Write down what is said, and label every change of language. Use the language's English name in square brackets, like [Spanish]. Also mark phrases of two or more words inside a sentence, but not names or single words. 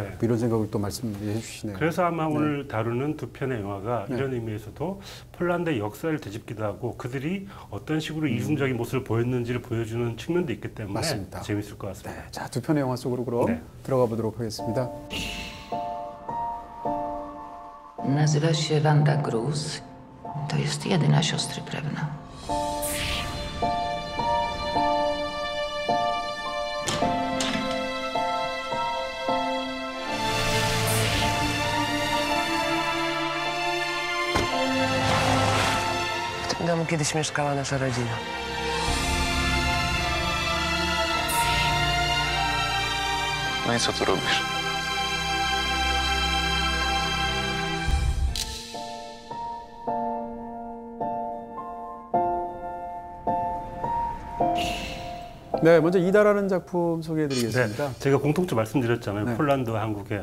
[Korean] 뭐 이런 생각을 또 말씀해 주시네요. 그래서 아마 오늘 다루는 두 편의 영화가 네. 이런 의미에서도 폴란드의 역사를 되짚기도 하고 그들이 어떤 식으로 이중적인 모습을 보였는지를 보여주는 측면도 있기 때문에 맞습니다. 재밌을 것 같습니다. 네, 자, 두 편의 영화 속으로 그럼 네. 들어가 보도록 하겠습니다. [Polish] Nazywa się Wanda Gruz. To jest jedyna siostry Prewna. W tym domu kiedyś mieszkała nasza rodzina. No i co tu robisz? [Korean] 네, 먼저 이다라는 작품 소개해드리겠습니다. 네, 제가 공통점 말씀드렸잖아요. 네. 폴란드와 한국에